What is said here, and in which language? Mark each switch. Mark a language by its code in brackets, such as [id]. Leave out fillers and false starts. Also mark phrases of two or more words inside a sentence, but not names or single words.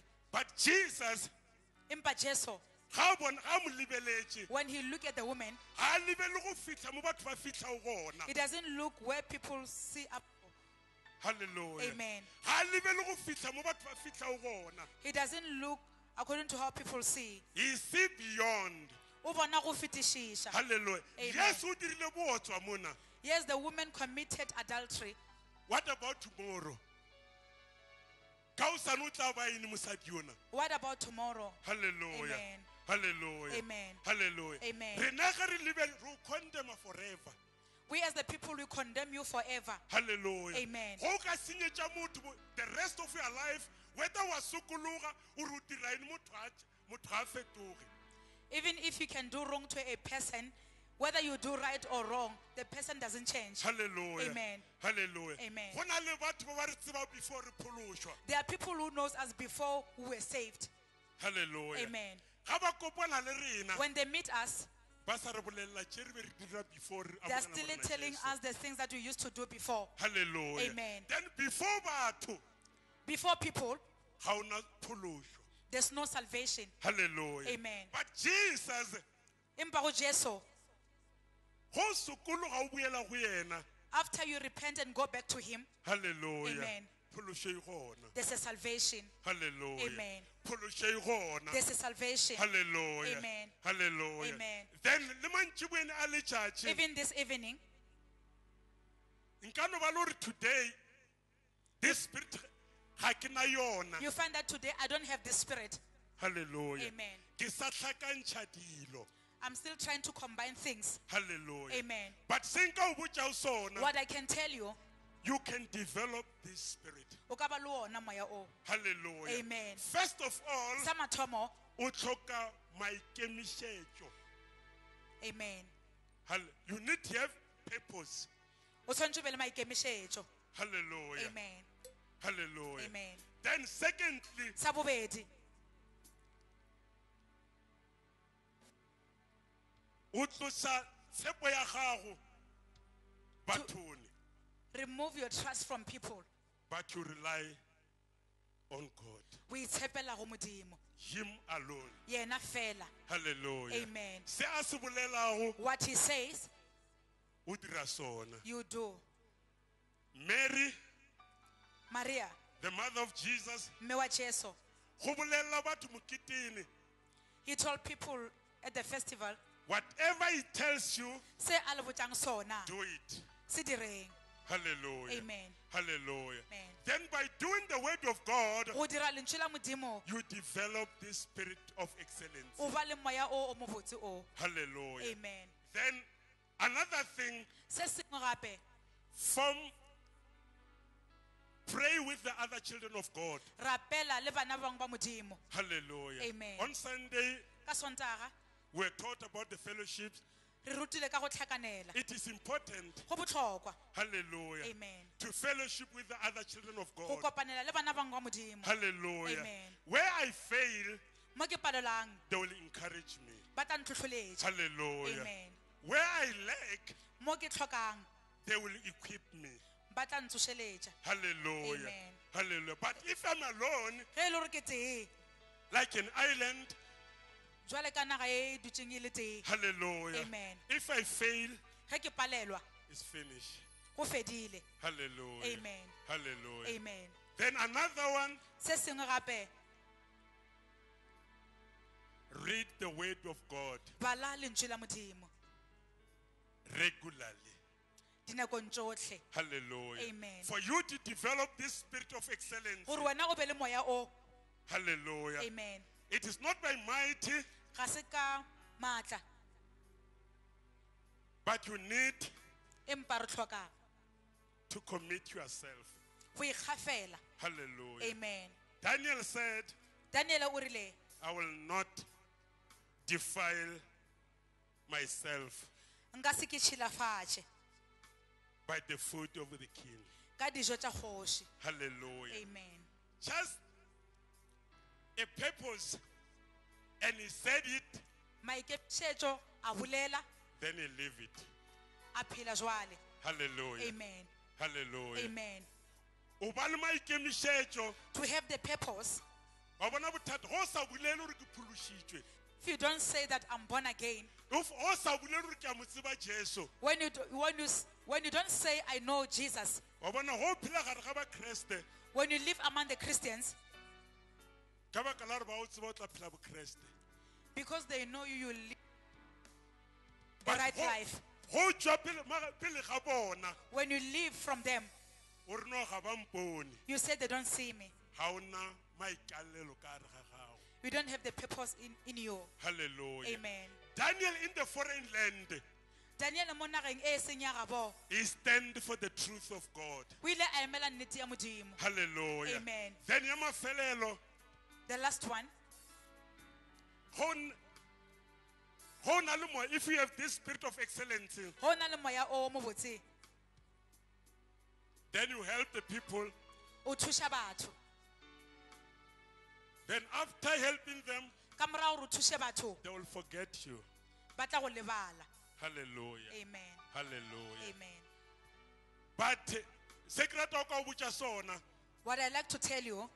[en] But Jesus, [nso] Empa Jesu, ga mo lebeletse, [en] when he looked at the woman, [nso] ha a lebelle go fitlha mo batho ba fitlha ho gona. [en] he doesn't look where people see up. Hallelujah. Amen. [nso] Ha a lebelle go fitlha mo batho ba fitlha ho gona. [en] He doesn't look according to how people see. He see beyond. [nso] O bona go fetishisha. [en] Hallelujah. Amen. [nso] Yes, o dirile bootswa mona. [en] Yes, the woman committed adultery. What about tomorrow? [nso] Ka hosane o tla ba eng mosadi yona? [en] What about tomorrow? Hallelujah. Amen. Hallelujah. Amen. Hallelujah. Amen. [nso] Rena ga re lebelle ro [en] condemn forever. We as the people, we condemn you forever. Hallelujah. Amen. [nso] Go ka senyetša motho [en] the rest of your life, [nso] whether wa sokologa o re o dira eng motho ga fetoge. [en] Even if you can do wrong to a person, whether you do right or wrong, the person doesn't change. Hallelujah. Amen. Hallelujah. Amen. [nso] Go na le batho ba ba re tseba before re phološwa. [en] There are people who knows us before we were saved. Hallelujah. Amen. [nso] Ga ba kopana le rena [en] When they meet us, [nso] ba sa re bolelela tše re be re dira before re [en] they are [nso] amogela [en] still [nso] morena [en] telling [nso] Jesu. [en] us the things that we used to do before. Hallelujah. Amen. Then before batho Before people, [nso] ga o na phološo. [en] there's no salvation. Hallelujah. Amen. But Jesus, [nso] Empa go Jesu, go sokologa o boela go yena. [en] after you repent and go back to him, Hallelujah. Amen. [nso] Phološo e gona. [en] there's a salvation. Hallelujah. Amen. [nso] Phološo e gona. [en] There's a salvation. Hallelujah. Amen. Hallelujah. Amen. [nso] Then le mantšiboeng a letšatši [en] Even this evening, [nso] nka no ba le gore [en] today this spirit [nso] ga ke na yona. [en] you find that today I don't have this spirit. Hallelujah. Amen. [nso] Ke sa hlakantšha dilo. [en] I'm still trying to combine things. Hallelujah. Amen. [nso] But se nka o botša o sona, [en] What I can tell you, you can develop this spirit. [nso] o ka ba le ona moya o. [en] Hallelujah. Amen. First of all, [nso] Sa mathomo, o tlhoka maikemišetšo. amen. [en] You need to have purpose. [nso] O tshwanetse o be le maikemišetšo. [en] Hallelujah. Amen. Hallelujah. Amen. Then secondly, [nso] Sa bobedi, o tlosa tshepo ya gago bathong, [en] remove your trust from people. but you rely on God, [nso] We itshepela go Modimo. [en] Him alone. [nso] Yena fela. [en] Hallelujah. Amen. [nso] Se a se bolelago [en] What he says, [nso] o dira sona. [en] you do. Mary, [nso] Maria, [en] the mother of Jesus, [nso] mme wa Jesu, go bolelela batho moketeng, [en] he told people at the festival, whatever he tells you, [nso] se a le botjang sona, [en] do it. [nso] se direng. [en] Hallelujah. Amen. Hallelujah. Amen. Then by doing the word of God, [nso] Go dira lentswe la Modimo, [en] you develop this spirit of excellence. [nso] o ba le moya o mo botse o. [en] Hallelujah. Amen. Then another thing, [nso] Se sengwe gape, [en] pray with the other children of God. [nso] rapela le bana ba bangwe ba Modimo. [en] Hallelujah. Amen. On Sunday, [nso] Ka Sontaga, [en] we're taught about the fellowships. [nso] Re rutile ka go tlhakanela. [en] It is important, [nso] Go botlhokwa. hallelujah, Amen. [en] to fellowship with the other children of [nso] Go [en] God. [nso] kopanela le bana bangwe ba Modimo. [en] Hallelujah. Amen. Where I fail, [nso] Mo ke palelang, [en] they will encourage me. [nso] ba tla ntlhotlholetsa. [en] Hallelujah. Amen. Where I lack, [nso] Mo ke tlhokang, [en] they will equip me. [nso] ba tla ntsošeletša. [en] Hallelujah. Amen. Hallelujah. But if I'm alone, [nso] Ge e le gore ke tee, [en] like an island, [nso] jwale ka naga e e dutšeng e le tee. hallelujah. Amen. [en] If I fail, [nso] Ge ke palelwa, [en] it's finished. [nso] go fedile. [en] Hallelujah. Amen. Hallelujah. Amen. Then another one, [nso] Se sengwe gape, [en] read the word of God [nso] bala lentswe la Modimo [en] regularly. [nso] dinakong tsotlhe. [en] Hallelujah. Amen. For you to develop this spirit of excellence. [nso] Gore wena o be le moya o. [en] Hallelujah. Amen. It is not by might, [nso] Ga se ka maatla, [en] but you need [nso] empa re tlhoka [en] to commit yourself. [nso] go ikgafela. [en] Hallelujah. Amen. Daniel said, [nso] Daniel o rile, [en] I will not defile myself [nso] nka se ke tšhilafatše [en] by the food of the king. [nso] ka dijo tša kgoši. [en] Hallelujah. Amen. Just a purpose, and he said it, [nso] Maikemišetšo a bolela, [en] then he live it. [nso] a phela jwale. [en] Hallelujah. Amen. Hallelujah. Amen. [nso] O ba le maikemišetšo, [en] To have the purpose, [nso] wa bona bothata go sa bolele gore ke phološitšwe. [en] if you don't say that I'm born again, [nso] If o sa bolele gore ke a mo tseba Jesu, [en] when you don't say I know Jesus, [nso] wa bona go phela gare ga bakreste [en] when you live among the Christians, [nso] ka baka la gore ba o tseba o tla phela bokreste. [en] because they know you live the But right [nso] go- [en] life. [nso] go tšwa pele ga bona [en] When you live from them, [nso] o re no ga ba mpone [en] you say they don't see me. [nso] ga o na maikalelo ka gare ga gago. [en] You don't have the purpose in you. Hallelujah. Amen. Daniel in the foreign land, [nso] Daniel mo nageng e seng ya gabo, [en] he stand for the truth of God. [nso] o ile a emela nnete ya Modimo. [en] Hallelujah. Amen. [nso] Then ya mafelelo [en] The last one, [nso] go na le mo, [en] if you have this spirit of excellence, [nso] go na le moya o mo botse, [en] then you help the people. [nso] o thuša batho. [en] Then after helping them, [nso] Ka morago gore o thuše batho, [en] they will forget you. [nso] ba tla go lebala. [en] Hallelujah. Amen. Hallelujah. Amen. But secret [nso] o ka o botša sona, [en] What I like to tell you,